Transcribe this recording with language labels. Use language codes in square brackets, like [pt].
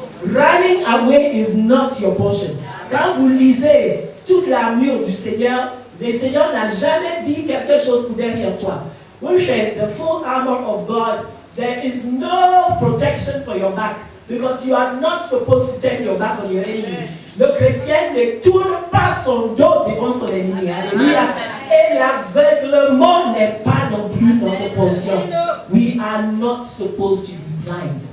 [en] Running away is not your portion. [fr] Quand vous lisez toute l'armure du Seigneur, le Seigneur n'a jamais dit quelque chose pour derrière toi. [en] When you say the full armor of God, there is no protection for your back. Because you are not supposed to turn your back on your enemy. [fr] Le chrétien ne tourne pas son dos devant son ennemi. Alléluia. Et l'aveuglement n'est pas non plus notre portion. [en] We are not supposed to be blind.